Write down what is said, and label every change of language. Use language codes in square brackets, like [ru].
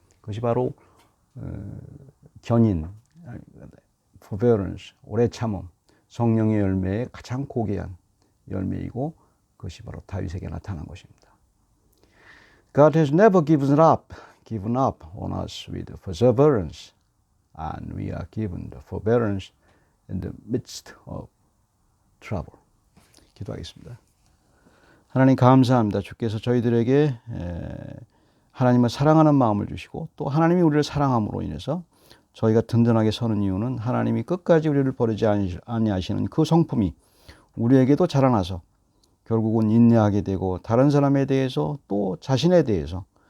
[ko] 그것이 바로 견인, forbearance, 오래 참음, 성령의 열매의 가장 고귀한 열매이고 그것이 바로 다윗에게 나타난 것입니다. [en] God has never given up on us with perseverance, and we are given the forbearance in the midst of trouble. [ko] 기도하겠습니다. 하나님 감사합니다. 주께서 저희들에게 하나님을 사랑하는 마음을 주시고 또 하나님이 우리를 사랑함으로 인해서 저희가 든든하게 서는 이유는 하나님이 끝까지 우리를 버리지 아니하시는 그 성품이 우리에게도 자라나서 결국은 인내하게 되고 다른 사람에 대해서 또 자신에 대해서